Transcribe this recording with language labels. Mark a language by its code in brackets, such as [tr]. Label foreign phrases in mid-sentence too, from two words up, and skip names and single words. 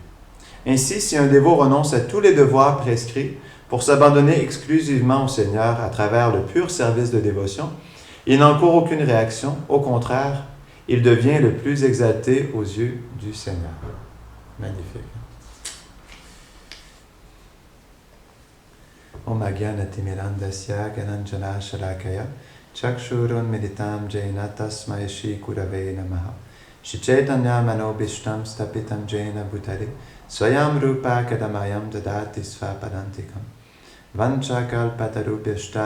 [fr] Ainsi, si un dévot renonce à tous les devoirs prescrits pour s'abandonner exclusivement au Seigneur à travers le pur service de dévotion, il n'encourt aucune réaction, au contraire, il devient le plus exalté aux yeux du Seigneur. Magnifique. [sa] Om Agyanatimirandasya Gananjana Shalakaya Chakshurun Meditam Jaina Tasmai Shri Kurave Namaha Shri Chaitanya Manobishtam Stapitam Jaina Bhutale Swayam Rupa Kadamayam Dadati Svapadantikam Vanchakal Patarubhyashta